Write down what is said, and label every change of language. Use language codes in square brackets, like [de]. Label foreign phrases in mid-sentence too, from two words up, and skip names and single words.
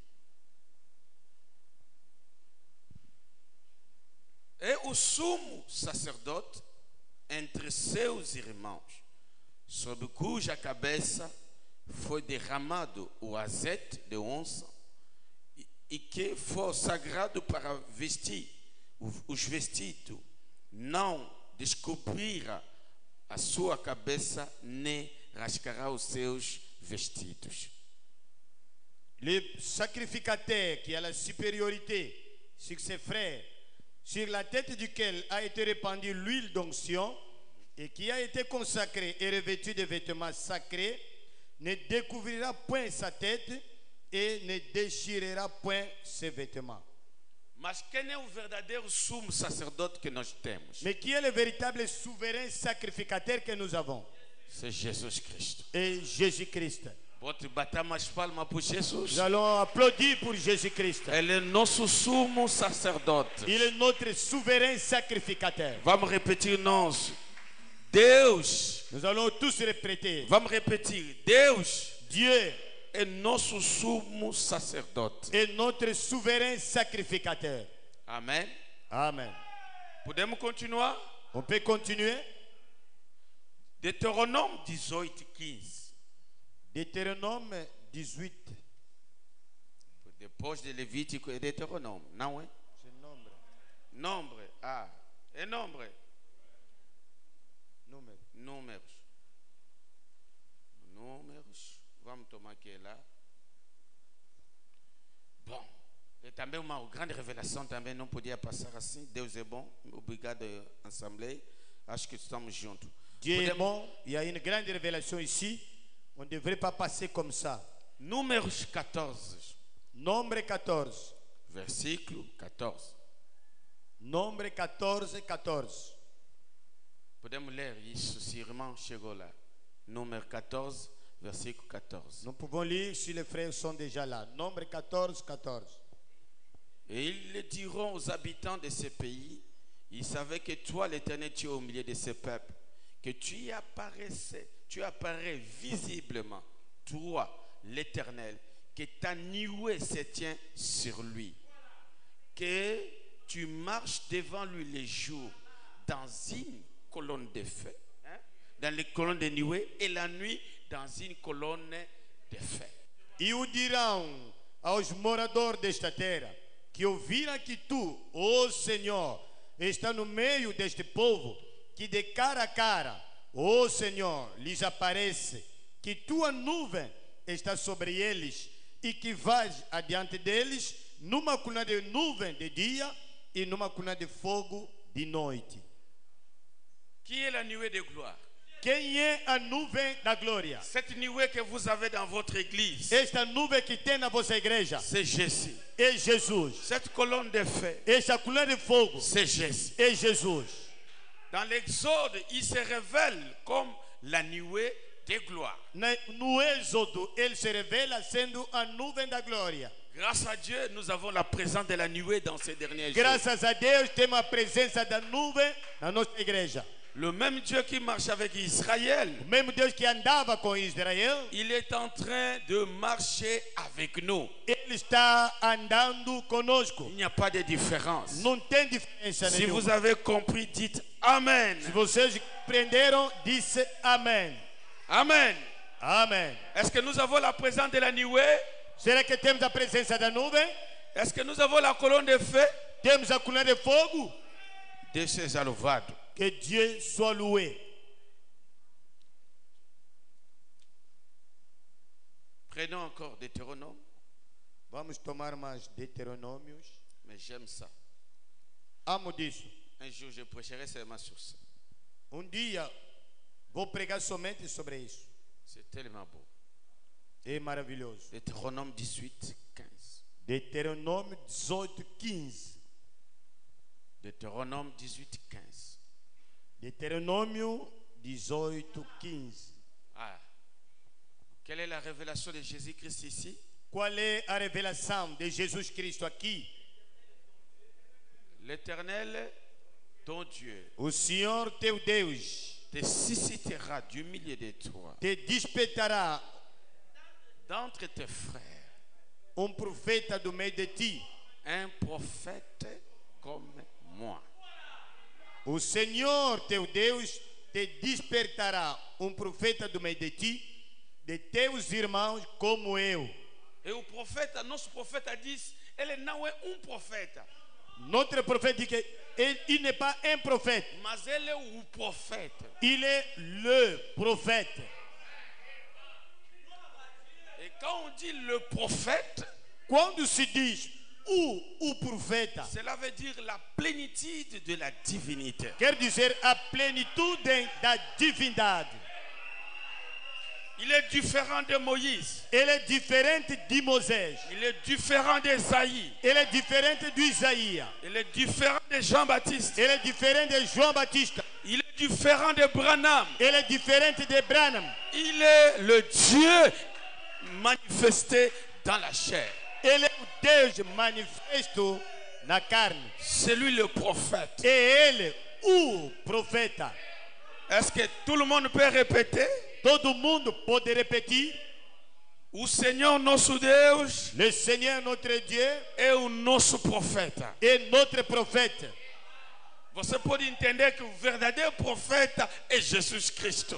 [pt] E o sumo sacerdote entre seus irmãos, sobre cuja cabeça foi derramado o azeite de onça, e que for sagrado para vestir os vestidos, não descobrirá a sua cabeça, nem rasgará os seus vestidos. [fr] Le sacrificateur qui a la supériorité sur ses frères, sur la tête duquel a été répandue l'huile d'onction et qui a été consacré et revêtu de vêtements sacrés, ne découvrira point sa tête et ne déchirera point ses vêtements. [pt] Mas quem é o verdadeiro sumo sacerdote que nós temos? [fr] Mais qui est le véritable souverain sacrificateur que nous avons? C'est Jesus Cristo. Et Jésus-Christ. [pt] Pode bater mais palmas por Jesus. [fr] Nous allons applaudir pour Jésus-Christ. [pt] Ele é nosso sumo sacerdote. [fr] Il est notre souverain sacrificateur. [pt] Vamos repetir nós. Deus. [fr] Nous allons tous répéter. [pt] Vamos repetir. Deus [fr] Dieu [pt] é nosso sumo sacerdote. [fr] est notre souverain sacrificateur. [pt] Amém. [fr] Amen. [pt] Podemos continuar? [fr] On peut continuer. Deutéronome 18, 15. Deutéronome 18. [pt] Depois de Levítico é Deuteronome, não é? [fr] C'est nombre. Nombre. [pt] Ah, é nombre. Número. Números. Números. Vamos tomar aqui lá. Bom, é também uma grande revelação, também não podia passar assim. Deus é bom. Obrigado, Assembleia. Acho que estamos juntos. [fr] Dieu est bon. Il y a une grande révélation ici. On ne devrait pas passer comme ça. [pt] Números 14, [fr] Nombre 14. [pt] versículo 14. [fr] Nombre 14, 14. [pt] Podemos ler isso, se o irmão chegou lá. Número 14, versículo 14. [fr] Nous pouvons lire si les frères sont déjà là. Nombre 14, 14. Et ils le diront aux habitants de ce pays, ils savaient que toi, l'Éternel, tu es au milieu de ce peuple, que tu apparais visiblement, toi, l'Éternel, que ta nuée se tient sur lui, que tu marches devant lui les jours dans une colonne de feu, dans les colonnes de nuée, et la nuit dans une colonne de feu. [pt] E o dirão aos moradores desta terra, que ouviram que tu, ó Senhor, está no meio deste povo, que de cara a cara, ó Senhor, lhes aparece, que tua nuvem está sobre eles, e que vais adiante deles, numa coluna de nuvem de dia, e numa coluna de fogo de noite. [fr] Qui est la nuée de gloire? [pt] Quem é a nuvem da glória? [fr] Cette nuée que vous avez dans votre église, [pt] Esta nuvem que tem na vossa igreja [fr] c'est Jésus. [pt] é Jesus. [fr] Cette colonne de feu, [pt] Esta coluna de fogo [fr] c'est Jésus. [pt] é Jesus. [fr] Dans l'Exode, il se révèle comme la nuée de gloire. [pt] No Êxodo, ele se revela sendo a nuvem da glória. [fr] Grâce à Dieu, nous avons la présence de la nuée dans ces derniers jours. [pt] Graças a Deus, temos a presença da nuvem na nossa igreja. [fr] Le même Dieu qui marche avec Israël, [pt] O mesmo Deus que andava com Israel, [fr] il est en train de marcher avec nous. [pt] ele está andando conosco. [fr] Il n'y a pas de différence. [pt] Não tem diferença [fr] Si [pt] nenhuma. [fr] vous avez compris, dites Amen. [pt] Se vocês compreenderam, disse amém. [fr] Amen. [pt] Amém. [fr] Est-ce que nous avons la présence de la nuée? [pt] Será que temos a presença da nuvem? [fr] Est-ce que nous avons la colonne de feu? [pt] Temos a coluna de fogo? Deus seja louvado. [fr] Que Dieu soit loué. Prenons encore Deutéronome, [pt] Vamos tomar mais Deuteronômios. [fr] mais j'aime ça. [pt] Amo disso. [fr] Un jour, je prêcherai seulement sur ça. [pt] Dia vou pregar somente sobre isso. [fr] C'est tellement beau. [pt] É maravilhoso. [fr] Deutéronome 18, 15. [pt] Deuteronômio 18, 15. [fr] Deutéronome 18, 15. [pt] Deuteronômio 18, 15. Ah. [fr] Quelle est la révélation de Jésus-Christ ici? [pt] Qual é a revelação de Jesus Cristo aqui? [fr] L'Éternel, ton Dieu, [pt] O Senhor teu Deus [fr] te suscitera du milieu de toi, [pt] te despertará [fr] d'entre tes frères, [pt] profeta do meio de ti. [fr] un prophète comme moi. [pt] O Senhor teu Deus te despertará profeta do meio de ti, de teus irmãos como eu. [fr] Et au prophète, notre prophète a dit, [pt] ele não é prophète, [fr] Notre prophète dit qu'il n'est pas un prophète, [pt] mas ele é o prophète. [fr] il est le prophète. Et quand on dit le prophète, [pt] Quando se diz o profeta, [fr] cela veut dire la plénitude de la divinité. [pt] quer dizer a plenitude da divindade. [fr] Il est différent de Moïse. [pt] Ele é diferente de Moisés. [fr] Il est différent d'Esaïe. [pt] Ele é diferente de Isaías. [fr] Il est différent de Jean-Baptiste. [pt] Ele é diferente de João Batista. [fr] Il est différent de Branham. [pt] Ele é diferente de Branham. [fr] Il est le Dieu manifesté dans la chair. [pt] Ele é o Deus manifesto na carne. [fr] C'est lui le prophète. [pt] É ele o profeta. [fr] Est-ce que tout le monde peut répéter? [pt] Todo mundo pode repetir. O Senhor nosso Deus [fr] Le Seigneur notre Dieu [pt] é o nosso profeta. [fr] est notre prophète. [pt] Você pode entender que o verdadeiro profeta é Jesus Cristo.